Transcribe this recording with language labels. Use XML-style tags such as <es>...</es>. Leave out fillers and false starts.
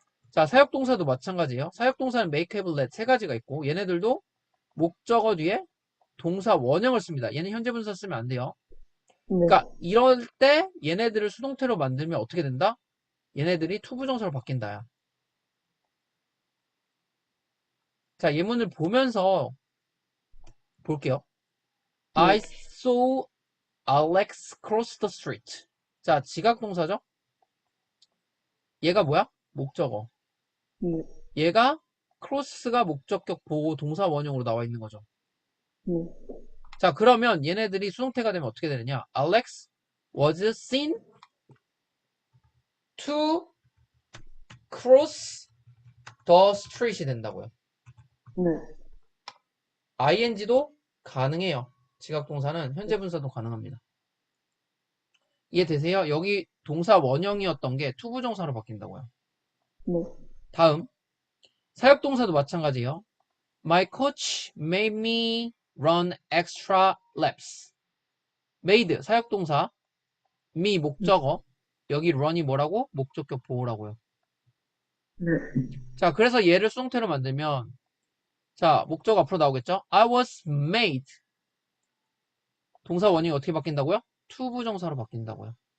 <ko>자, 사역동사도 마찬가지예요. 사역동사는 make, have, let 세 가지가 있고 얘네들도 목적어 뒤에 동사 원형을 씁니다. 얘는 현재 분사 쓰면 안 돼요. 네, 그러니까 이럴 때 얘네들을 수동태로 만들면 어떻게 된다? 얘네들이 투부정사로 바뀐다야. 자, 예문을 보면서 볼게요.</ko> <en>I</en> <ko>네,</ko> <en>saw Alex cross the street.</en> <ko>자, 지각동사죠? 얘가 뭐야? 목적어. 네, 얘가 cross가 목적격 보호 동사 원형으로 나와 있는 거죠. 네, 자, 그러면 얘네들이 수동태가 되면 어떻게 되느냐?</ko> <en>Alex was seen to cross the street이</en> <ko>된다고요. 네. ing도 가능해요. 지각동사는 현재 분사도 가능합니다. 이해되세요? 여기 동사 원형이었던 게 투부정사로 바뀐다고요. 네. 다음 사역동사도 마찬가지예요.</ko> <en>My coach made me run extra laps.</en> <ko>made 사역동사, me 목적어, 여기 run이 뭐라고? 목적격 보호라고요. 네. 자, 그래서 얘를 수동태로 만들면 자, 목적 앞으로 나오겠죠?</ko> <en>I was made.</en> <ko>동사 원형이 어떻게 바뀐다고요? 투부정사로 바뀐다고요.</ko>